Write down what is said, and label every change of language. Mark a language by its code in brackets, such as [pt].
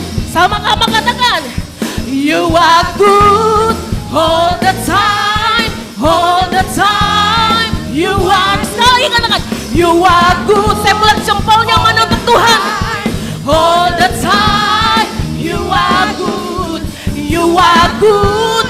[id] Sama-sama katakan, [en] you are good all the time, all the time. You are, [id] sekali katakan, [en] you are good. [id] Saya melihat jempolnya mana untuk Tuhan. [en] All the time, you are good, you are good.